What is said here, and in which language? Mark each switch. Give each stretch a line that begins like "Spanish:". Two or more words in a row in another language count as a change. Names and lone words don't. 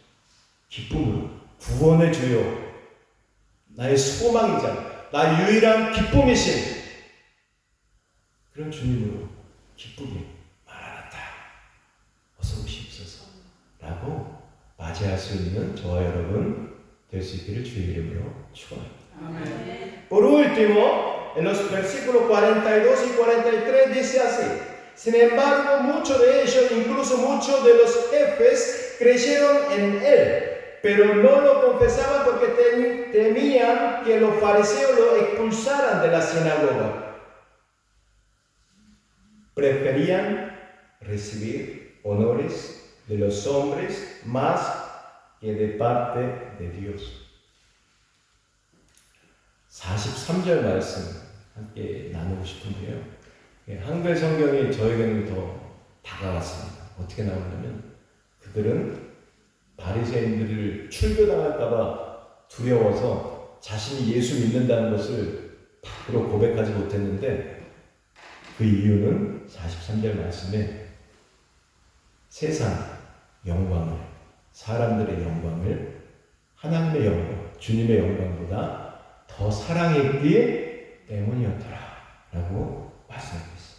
Korean: 기쁨으로, 구원의 주요, 나의 소망이자 나의 유일한 기쁨이신 그런 주님으로 기쁘게 마라나타 어서 오시옵소서 라고 맞이할 수 있는 저와 여러분 될 수 있기를 주의 이름으로 축원합니다.
Spanish: Por último, en los versículos 42 y 43 dice así: Sin embargo, muchos de ellos, incluso muchos de los jefes, creyeron en él, pero no lo confesaban porque temían que los fariseos lo expulsaran de la sinagoga. Preferían recibir honores de los hombres más que de parte de Dios.
Korean: 43절 말씀 함께 나누고 싶은데요. 한글 성경이 저에게는 더 다가왔습니다. 어떻게 나오냐면, 그들은 바리새인들을 출교당할까봐 두려워서 자신이 예수 믿는다는 것을 밖으로 고백하지 못했는데 그 이유는 43절 말씀에 세상 영광을, 사람들의 영광을 하나님의 영광, 주님의 영광보다 더 사랑했기 때문이었더라 라고 말씀하고 있습니다.